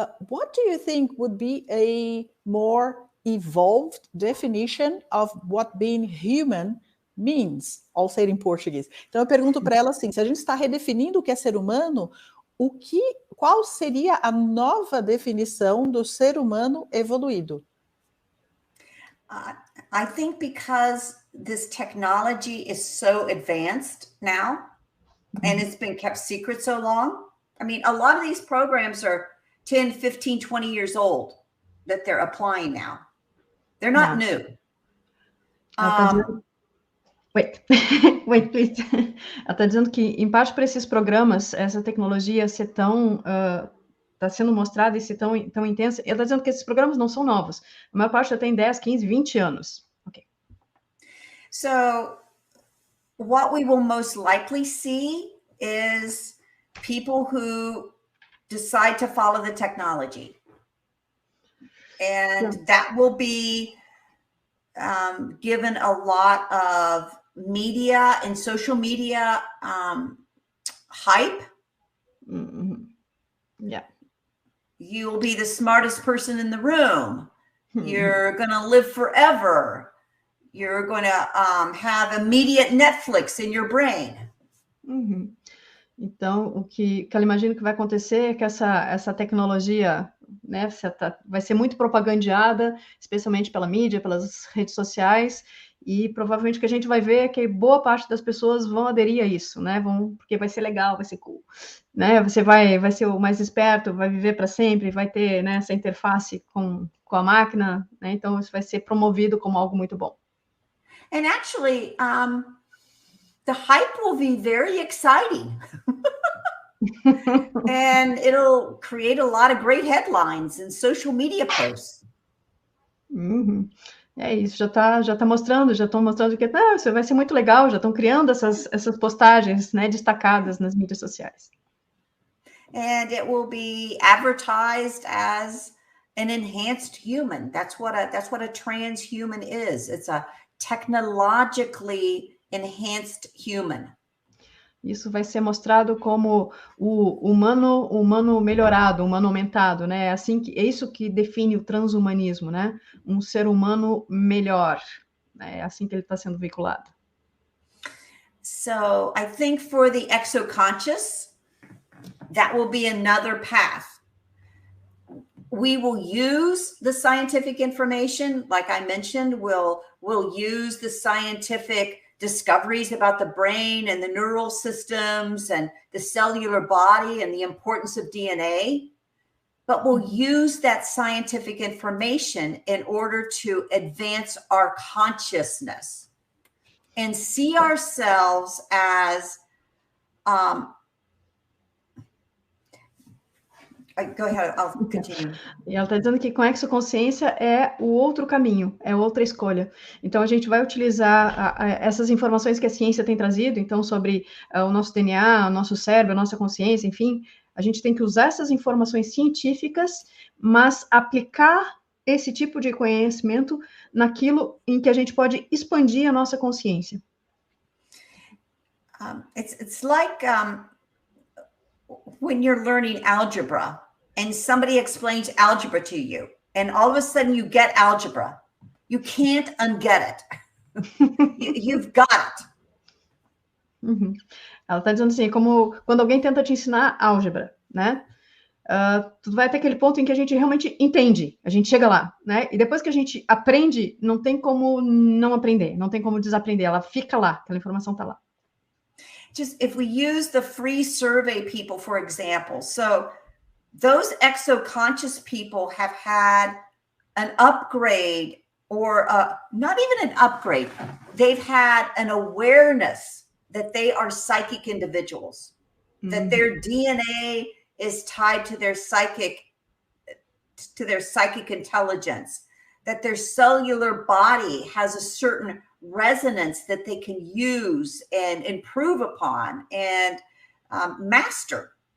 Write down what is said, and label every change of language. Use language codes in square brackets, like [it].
[en] What do you think would be a more evolved definition of what being human means, [pt] ao ser em português? Então eu pergunto para ela assim, se a gente está redefinindo o que é ser humano, qual seria a nova definição do ser humano evoluído? [en] I think because this technology is so advanced now, and it's been kept secret so long. I mean, a lot of these programs are 10, 15, 20 years old that they're applying now. They're not new. Wait, please. [pt] Ela está dizendo que, em parte, para esses programas, essa tecnologia ser tão... está sendo mostrada e ser tão intensa. Ela está dizendo que esses programas não são novos. A maior parte já tem 10, 15, 20 anos. Ok. [en] So, what we will most likely see is people who decide to follow the technology. And that will be given a lot of media and social media hype. Mm-hmm. Yeah. You'll be the smartest person in the room. You're going to live forever. You're going to have immediate Netflix in your brain. Uhum. [pt] Então, o que ela imagina que vai acontecer é que essa tecnologia, né, vai ser muito propagandeada, especialmente pela mídia, pelas redes sociais, e provavelmente o que a gente vai ver é que boa parte das pessoas vão aderir a isso, né? Porque vai ser legal, vai ser cool, né? Você vai ser o mais esperto, vai viver para sempre, vai ter, né, essa interface com a máquina, né? Então isso vai ser promovido como algo muito bom. [en] And actually, the hype will be very exciting. And it'll create a lot of great headlines and social media posts. Uhum. [pt] É isso, já estão mostrando que isso vai ser muito legal, já estão criando essas postagens, né, destacadas nas mídias sociais. [en] And it will be advertised as an enhanced human. That's what a transhuman is. It's a technologically enhanced human. [pt] Isso vai ser mostrado como o humano melhorado, humano aumentado, né? É isso que define o transhumanismo, né? Um ser humano melhor. É assim que ele está sendo veiculado. [en] So, I think for the exoconscious, that will be another path. We will use the scientific information, like I mentioned, we'll use the scientific discoveries about the brain and the neural systems and the cellular body and the importance of DNA but we'll use that scientific information in order to advance our consciousness and see ourselves as go ahead, I'll continue. [pt] E ela está dizendo que conexo consciência é o outro caminho, é outra escolha. Então, a gente vai utilizar essas informações que a ciência tem trazido, então, sobre o nosso DNA, o nosso cérebro, a nossa consciência, enfim, a gente tem que usar essas informações científicas, mas aplicar esse tipo de conhecimento naquilo em que a gente pode expandir a nossa consciência. [en] It's like when you're learning algebra and somebody explains algebra to you, and all of a sudden you get algebra. You can't unget it. You've got it. Uhum. [pt] Ela está dizendo assim, como quando alguém tenta te ensinar álgebra, né? Tu vai até aquele ponto em que a gente realmente entende, a gente chega lá, né? E depois que a gente aprende, não tem como não aprender, não tem como desaprender, ela fica lá, aquela informação está lá. [en] Just if we use the free survey people, for example, so those exoconscious people have had an upgrade or not even an upgrade. They've had an awareness that they are psychic individuals, that their DNA is tied to their psychic intelligence, that their cellular body has a certain resonance that they can use and improve upon and master.